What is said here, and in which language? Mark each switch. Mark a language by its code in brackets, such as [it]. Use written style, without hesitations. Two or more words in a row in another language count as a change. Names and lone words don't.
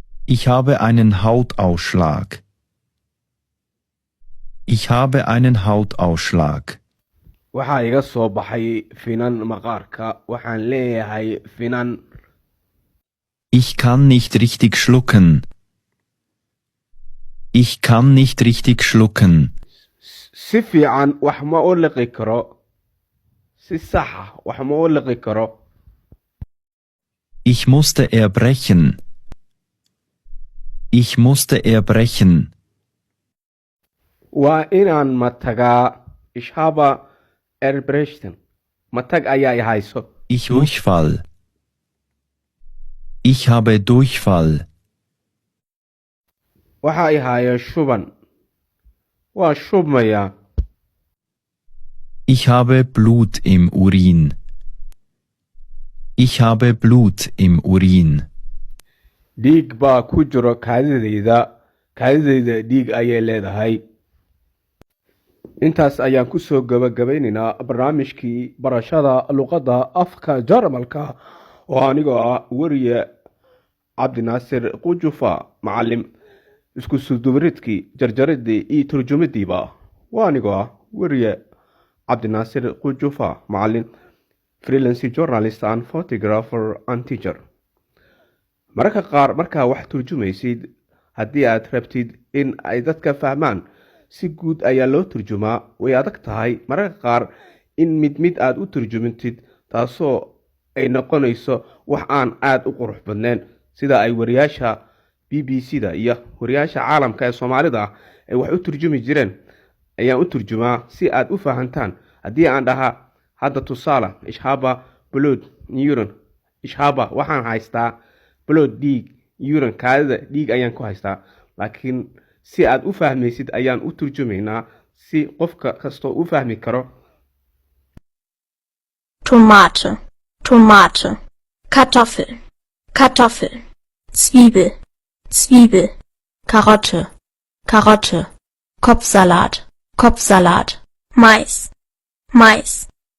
[de] Ich habe einen Hautausschlag. Ich habe einen Hautausschlag. [so] waxaa iga soo baxay finan maqaarka waxaan leeyahay finan [de] Ich kann nicht richtig schlucken. Ich kann nicht richtig schlucken. [so] si fiican wax ma u liqi karo si saxa wax ma u liqi karo [de] Ich musste erbrechen. Ich musste erbrechen. [so] waa inaan matagaa [de] ich habe erbrechen [so] matag ayaa i hayso [de] Ich Durchfall. Ich habe Durchfall. [so] waxaa i haya shuban waa shubmayaa [de] Ich habe Blut im Urin. Ich habe Blut im Urin. [so] dhiig baa ku jiro kaadidayda dhiig ayay leedahay intaas ayaan kusoo gabagabaynaynaa barnaamijkii barashada luqadda afka jarmalka oo anigoo ah weriye cabdinaasir qujufa macalim isku sudubaridkii jarjaridii iyo turjumadiiba waa anigoo ah weriye cabdinaasir qujufa macalin [en] freelancy journalist and photographer and teacher [so] mararka qaar markaa wax turjumaysid haddii aad rabtid in ay dadka fahmaan si guud ayaa loo turjumaa way adag tahay mararka qaar in mid aad u turjumintid taasoo ay noqonayso wax aan aad u qurux badnayn sida ay wariyaasha BBC-da iyo wariyaasha caalamka ee Soomaalida ay wax u turjumi jireen ayaan u turjumaa si aad u fahantaan haddii aan dhahaa hadda tusaale [de] ich habe Blut Urin ich habe [so] waxaan haystaa blood dhiig urin kaadida dhiig ayaan ku haystaa laakiin si aad u fahmaysid ayaan u turjumaynaa si qofka kastoo u fahmi karo [de] Tomate, Tomate, Kartoffel, Kartoffel, Zwiebel, Zwiebel, Karotte, Karotte, Kopfsalat, Kopfsalat, Mais, Mais.